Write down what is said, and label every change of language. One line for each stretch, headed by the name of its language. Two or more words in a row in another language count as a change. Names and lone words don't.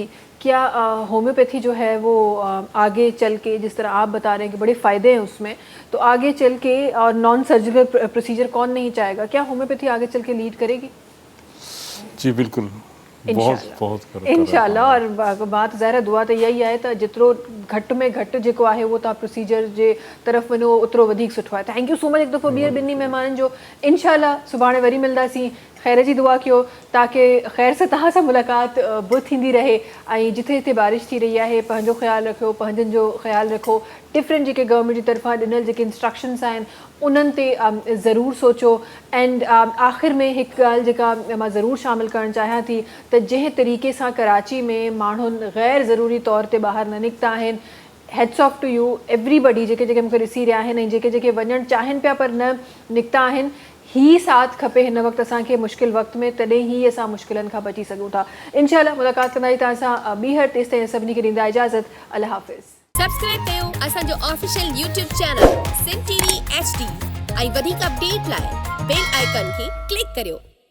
Urdu: کیا ہومیوپیتھی جو ہے وہ آگے چل کے، جس طرح آپ بتا رہے ہیں کہ بڑے فائدے ہیں اس میں، تو آگے چل کے اور
English: non-surgical procedure
Urdu: کون نہیں چاہے گا، کیا ہومیوپیتھی آگے چل کے لیڈ کرے گی? جی بالکل، بہت
Sindhi: इंशाल्लाह। और बात ज़ाहिर दुआ तो यही आहे त जेतिरो घटि में घटि जेको आहे वो तव्हां प्रोसीजर जे तरफ़ वञो ओतिरो वधीक सुठो आहे।
English: thank you so much
Sindhi: हिकु दफ़ो ॿीहर ॿिन्ही महिमाननि जो। इंशाल्लाह सुभाणे वरी मिलंदासीं। खैर जी दुआ कयो ताकि खैर से तव्हां सां मुलाक़ात बि थींदी रहे। ऐं जिथे जिथे बारिश थी रही आहे पंहिंजो ख़्यालु रखियो, पंहिंजनि जो ख़्यालु रखो। डिफरेंट जेके गवर्नमेंट जी तरफ़ां ॾिनल जेके इंस्ट्रक्शंस आहिनि उन्हनि ते ज़रूरु सोचो। एंड आख़िर में हिकु ॻाल्हि जेका मां ज़रूरु शामिलु करणु चाहियां थी त जंहिं तरीक़े सां कराची में माण्हुनि गैर ज़रूरी तौर ते ॿाहिरि न निकिता आहिनि,
English: hats off to you everybody
Sindhi: जेके जेके मूंखे ॾिसी रहिया आहिनि ऐं जेके जेके वञणु चाहिनि पिया पर न निकिता आहिनि, ही साथ खपे हिन वक़्तु असांखे मुश्किल वक़्त में, तॾहिं ही असां मुश्किलनि खां बची सघूं था। इंशाल्लाह मुलाक़ात कंदासीं तव्हां सां ॿीहर। तेसि ताईं सभिनी खे ॾींदा इजाज़त। अल्लाह हाफ़िज़। सब्सक्राइब कयो असांजो ऑफिशियल YouTube चैनल सिंध TV HD ऐं वधीक अपडेट लाइ
English: bell icon
Sindhi: खे क्लिक करियो।